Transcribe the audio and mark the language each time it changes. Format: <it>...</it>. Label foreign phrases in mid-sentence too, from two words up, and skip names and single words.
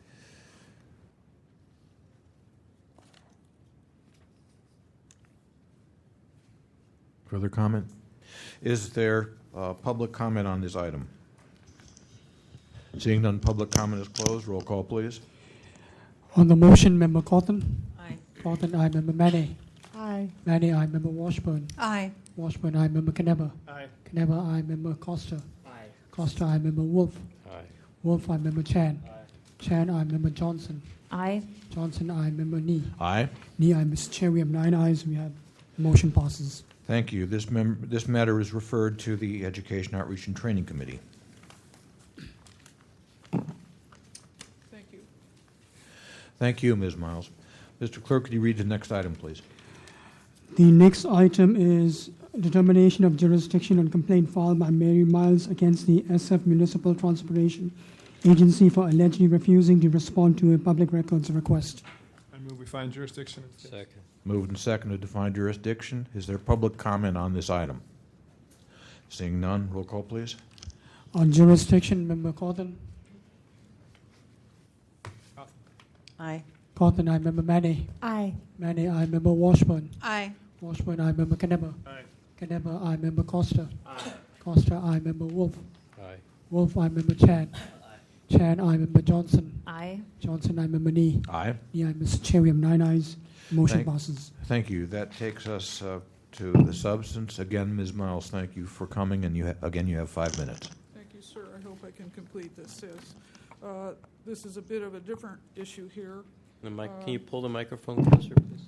<en>Further comment? Is there public comment on this item? Seeing none, public comment is closed. Roll call, please. On the motion, Member Cotton? Aye. Cotton, aye. Member Manny? Aye. Manny, aye. Member Washburn? Aye. Washburn, aye. Member Knebber? Aye. Knebber, aye. Member Costa? Aye. Costa, aye. Member Wolf? Aye. Wolf, aye. Member Chan? Aye. Chan, aye. Member Johnson? Aye. Johnson, aye. Member Nee? Aye. Nee, aye. Mr. Chair, we have 9 ayes. We have motion passes. Thank you. This matter is referred to the Education, Outreach, and Training Committee. Thank you. Thank you, Ms. Miles. Mr. Clerk, could you read the next item, please? The next item is determination of jurisdiction on complaint filed by Mary Miles against the SF Municipal Transportation Agency for allegedly refusing to respond to a public records request. I move we find jurisdiction. Second. Moved and seconded to find jurisdiction. Is there public comment on this item? Seeing none, roll call, please. On jurisdiction, Member Cawthon. Aye. Cawthon, aye. Member Manny. Aye. Manny, aye. Member Washburn. Aye. Washburn, aye. Member Knebber. Aye. Knebber, aye. Member Costa. Aye. Costa, aye. Member Wolf. Aye. Wolf, aye. Member Chan. Chan, aye. Member Johnson. Aye. Johnson, aye. Member Nee. Aye. Nee, aye. Mr. Chair, we have 9 ayes. Motion Thank- passes. Thank you. That takes us to the substance. Again, Ms. Miles, thank you for coming, and you have 5 minutes. Thank you, sir. I hope I can complete this. This is a bit of a different issue here. Can you pull the microphone closer, please?</en>